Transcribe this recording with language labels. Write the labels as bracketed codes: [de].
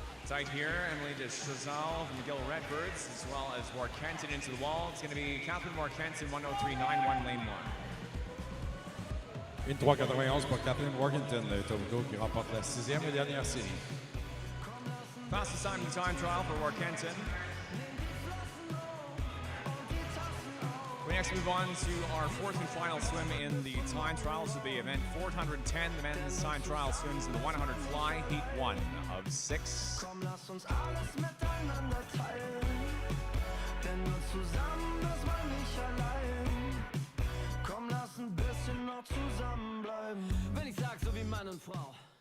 [en] Tight here, Emily de Chazal from McGill Redbirds, as well as Warkentin into the wall. It's going to be Catherine Warkentin, 1:03.91 lane 1. [fr] Une 3:91 pour Catherine Warkentin de Etobicoke qui remporte la 6e et dernière série. [en] Fastest time in the time trial for Warkentin. We next move on to our fourth and final swim in the time trials of the event 410. The men's time trial swims in the 100 fly, heat 1 of 6. [de] Komm, lass uns alles miteinander teilen, denn nur zusammen ist man nicht allein. Komm, lass ein bisschen noch zusammenbleiben. Wenn ich sag, so wie Mann und Frau.